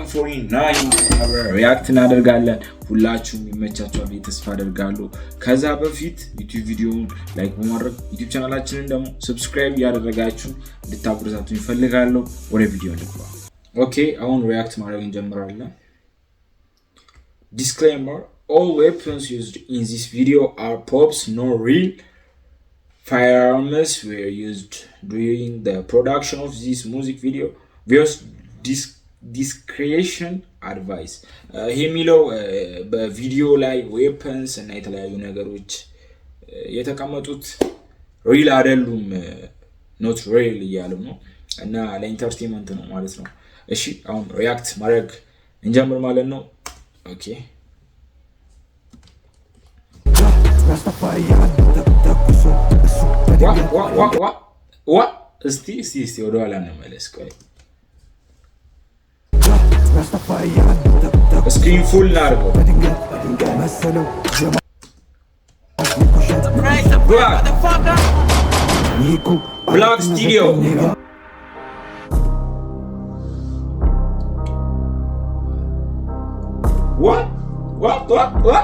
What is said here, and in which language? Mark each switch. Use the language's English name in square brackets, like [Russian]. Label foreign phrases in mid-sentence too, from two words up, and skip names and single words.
[Amharic] 49 ሪአክት እናደርጋለን። ሁላችሁም ይመቻችኋል ብዬ ተስፋ አደርጋለሁ። ከዛ በፊት ዩቲዩብ ቪዲዮውን ላይክ በማድረግ ዩቲዩብ ቻናላችንን ደግሞ ሰብስክራይብ ያደረጋችሁ እንድታበረታቱኝ እፈልጋለሁ። ወደ ቪዲዮ እንግባ። ኦኬ አሁን ሪአክት ማድረግ እንጀምራለን። [English] Disclaimer: all weapons used in this video are props, no real firearms were used during the production of this music video. Viewers discretion advice. [Amharic] የሚለው በቪዲዮ ላይ weapons እና የተለያዩ ነገሮች የተቀመጡት real አይደሉም [English] not real [Amharic] እያሉ ነው እና ለኢንተርቴይንመንት ነው ማለት ነው። እሺ አሁን ሪአክት ማድረግ እንጀምር ማለት ነው። Okay. [English] What? [Amharic] Sti ወደ ኋላ ነው መለስ ቆይ [English] screen full [Amharic] ናርገው ብላክ ስቱዲዮ What?